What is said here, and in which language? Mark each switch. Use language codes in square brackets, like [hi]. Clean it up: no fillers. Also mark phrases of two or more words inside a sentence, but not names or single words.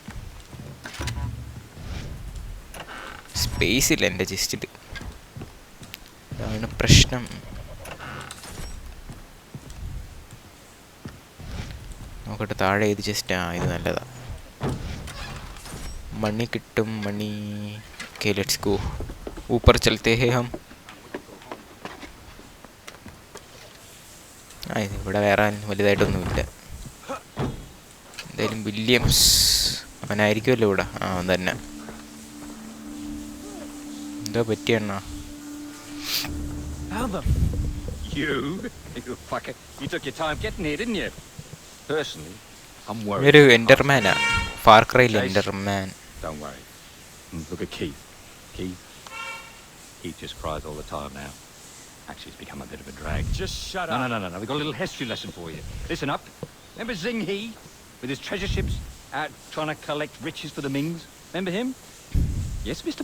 [ml] സ്പേസ് ഇല്ല എൻ്റെ ചെസ്റ്റിൽ, അതാണ് പ്രശ്നം. നോക്കട്ടെ താഴെ ഏത് ചെസ്റ്റാ? ഇത് നല്ലതാ, മണി കിട്ടും, മണി. [en] okay, let's go. [hi] ऊपर चलते हैं हम. [ml] ഇവിടെ വേറെ വലുതായിട്ടൊന്നുമില്ല. എന്തായാലും വില്യംസ് അവനായിരിക്കുമല്ലോ ഇവിടെ. അവൻ തന്നെ. എന്താ പറ്റിയെണ്ണ? ഒരു എൻഡർമാനാ, ഫാർ ക്രൈയിൽ എൻഡർമാൻ. [en] Keith just cries all the time now. Actually, it's become a bit of a drag. Just shut up. No. We've got a little history lesson for you. Listen up. Remember Zing He with his treasure ships out trying to collect riches for the Mings? Remember him? Yes, Mr.